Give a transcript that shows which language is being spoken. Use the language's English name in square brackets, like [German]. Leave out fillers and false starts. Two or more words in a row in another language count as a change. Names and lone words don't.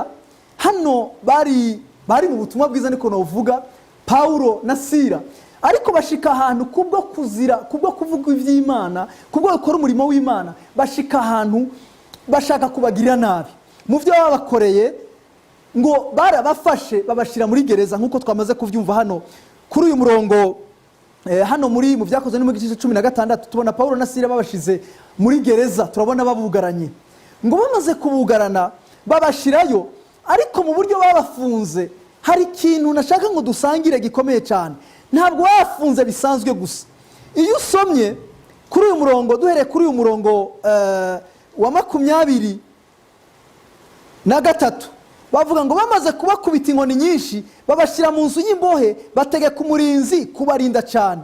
[Rundi] Hano bari mu butumwa bwiza niko novuga, Paulo na Sila, ariko bashika ahantu kubwo kuvuga ivy'Imana, kubwo gukora umurimo w'Imana, bashika ahantu bashaka kubagirira nabi. Mu byo babakoreye ngo barabafashe babashira muri gereza, nkuko twamaze kuvyumva hano kuri uyu murongo hano mu byakozwe mu gice 16 tubona Paulo na Sila babashize muri gereza, turabona babugaranye. Ngo bamaze kubugarana babashirayo, ariko mu buryo babafunze hari ikintu nashaka ngo dusangire gikomeye cyane. Ntabwo bafunze bisanzwe gusa. Iyo usomye kuri uyu murongo, duhere kuri uyu murongo wa 23, bavuga ngo bamaze kubakubita inkoni nyinshi babashira mu nzu y'imbohe, bategeka umurinzi kubarinda cyane.